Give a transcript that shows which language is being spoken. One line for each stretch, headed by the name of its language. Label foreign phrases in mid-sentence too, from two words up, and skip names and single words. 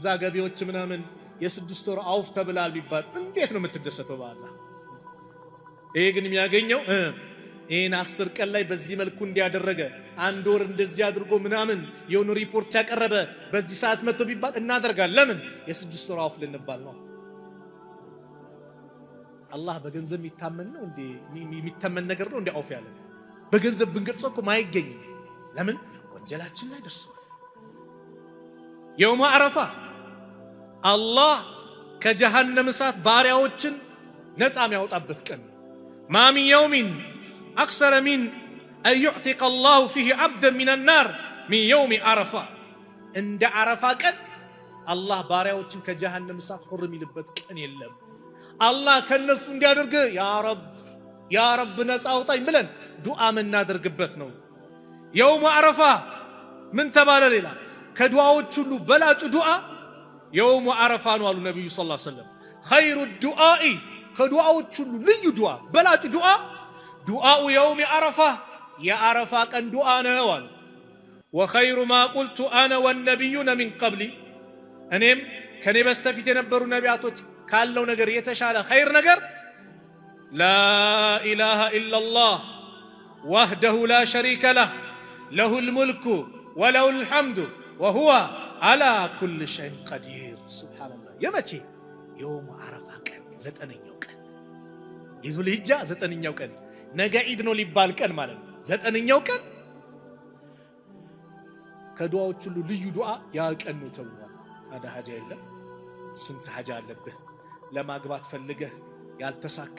Amharic: ገቢዎች ምናምን የስድስት ወር አውፍ ተብላል ቢባል እንዴት ነው የምትደሰተው በአላህ ይሄ ግን የሚያገኘው ይሄን 10 ቀን ላይ በዚህ መልኩ እንዲያደረገ አንድ ወር እንደዚህ አድርጎ ምናምን የሆነ ሪፖርት ያቀረበ በዚህ ሰዓት መጥቶ ቢባል እናደርጋለን ለምን የስድስት ወር አውፍ ልንባል ነው አላህ በገንዘብ የሚታመን ነው እንዴ የሚታመን ነገር ነው እንዴ አውፍ ያለ በገንዘብ ብንገልጸው እኮ ማይገኝ ለምን ወንጀላችን ላይ ደርሷል የውም አረፋ አላህ ከጀሃነም እሳት ባሪያዎችን ነፃ የሚያወጣበት ቀን
Arabic: ما من يوم أكثر من أن يعتق الله فيه عبدا من النار من يوم عرفة عند عرفة كان الله
Amharic: ባሪያዎችን ከጀሃነም እሳት ሁርም ይልበት ቀን የለም አላህ ከነሱ እንዲያደርግ
Arabic: يا رب
Amharic: ነፃ አውጣኝ ብለን ዱዓ ምናደርግበት ነው
Arabic: يوم عرفة
Amharic: ምን ተባለ ሌላ ከዱዓዎች ሁሉ በላጩ ዱዓ
Arabic: يوم عرفة
Amharic: ነው አሉ ነብዩ
Arabic: صلى الله عليه وسلم خير الدعاء
Amharic: ከዱዓዎች ሁሉ ልዩ ዱዓ በላጩ ዱዓ ዱዓው
Arabic: يوم عرفة
Amharic: የአረፋ ቀን ዱዓ ነው አሉ
Arabic: وخير ما قلت انا والنبيون من قبلي
Amharic: እኔም ከኔ በስተፊት የነበሩ ነቢያቶች ካለው ነገር የተሻለ ኸይር ነገር
Arabic: لا اله الا الله وحده لا شريك له له الملك وله الحمد وهو على كل شيء قدير سبحان الله يمتي يوم عرفة
Amharic: ቀን 9ኛው ቀን የዙል ሂጃ 9ኛው ቀን ነገ ኢድ ነው ሊባል ቀን ማለት ነው 9ኛው ቀን ከዱዓዎች ሁሉ ልዩ ዱዓ ያ ቀን ነው ተብሏል አዳ ሀጃ የለም ስንት ሀጃ አለብህ ለማግባት ፈልገህ ያልተሳካ